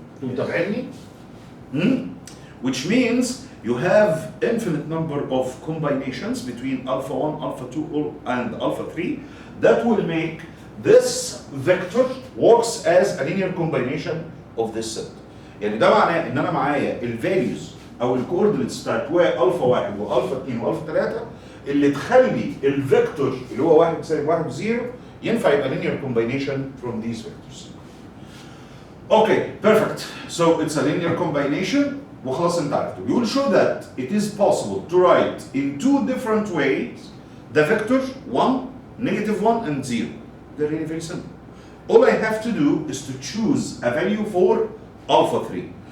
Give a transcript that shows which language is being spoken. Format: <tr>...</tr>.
<ar>متابعيني?</ar> <en>Which means you have infinite number of combinations between alpha 1, alpha 2, and alpha 3 that will make this vector works as a linear combination of this set.</en> <ar>يعني ده معناه ان انا معايا الفاليوز او الكوردينيتس بتاعت الفا 1 والفا 2 والفا 3 اللي تخلي الفيكتور اللي هو 1 بيساوي 1 و0 ينفع يبقى</ar> <en>linear combination from these vectors. Okay, perfect. So it's a linear combination.</en> <ar>وخلاص انت عرفته.</ar> <en>You will show that it is possible to write in two different ways the vector 1, negative 1, and 0. They're really very simple. All I have to do is to choose a value for alpha 3.</en>